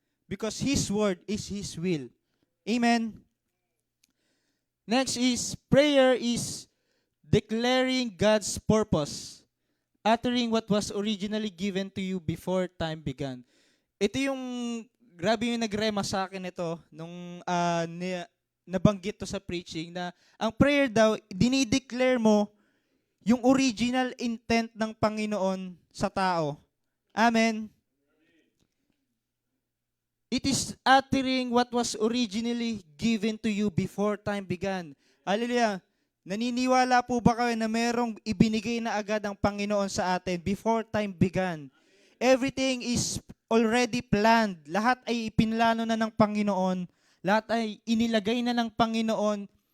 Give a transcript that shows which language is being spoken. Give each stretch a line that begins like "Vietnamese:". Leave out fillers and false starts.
English: Because His word is His will. Amen. Next is, prayer is declaring God's purpose, uttering what was originally given to you before time began.
Filipino: Ito yung, grabe yung nagrema sa akin ito, nung nabanggit to sa preaching, na ang prayer daw, dinideclare mo yung
English: original intent
Filipino: ng Panginoon sa tao. Amen.
English: It is uttering what was originally given to you before time began. Hallelujah.
Filipino: Naniniwala po ba kayo na merong ibinigay na agad ang Panginoon sa atin
English: before time began? Everything is already planned.
Filipino: Lahat ay ipinlano na ng Panginoon. Lahat ay inilagay na ng Panginoon.